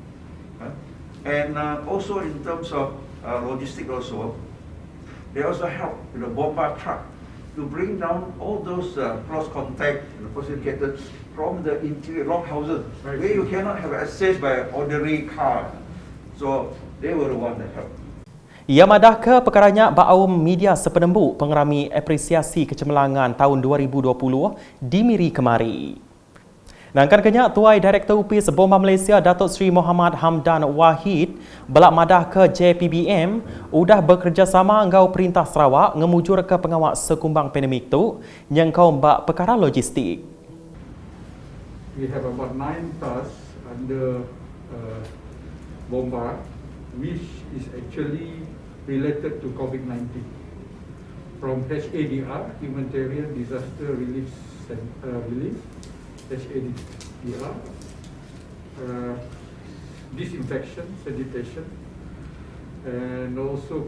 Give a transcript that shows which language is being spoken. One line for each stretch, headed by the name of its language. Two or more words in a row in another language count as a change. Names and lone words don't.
English: And also in terms of logistics also, they also help with the Bomba truck to bring down all those close contact and facilitators from the interior long houses where you cannot have access by ordinary car. So they were the ones that helped.
Iban: Ia madah ke perkaranya Ba'au Media sepenembuk pengerami apresiasi kecemerlangan tahun 2020 di Miri kemari. Nangkan kenyak Tuai Direktur UPS Bomba Malaysia Datuk Seri Muhammad Hamdan Wahid belak madah ke JPBM udah bekerjasama ngau Perintah Sarawak ngemujur ke pengawak sekumbang pandemik tu nyengkau mbak perkara logistik.
English: We have about 9 tasks under Bomba, which is actually related to COVID-19. From HADR, Humanitarian Disaster Relief, HADR, disinfection, sanitation, and also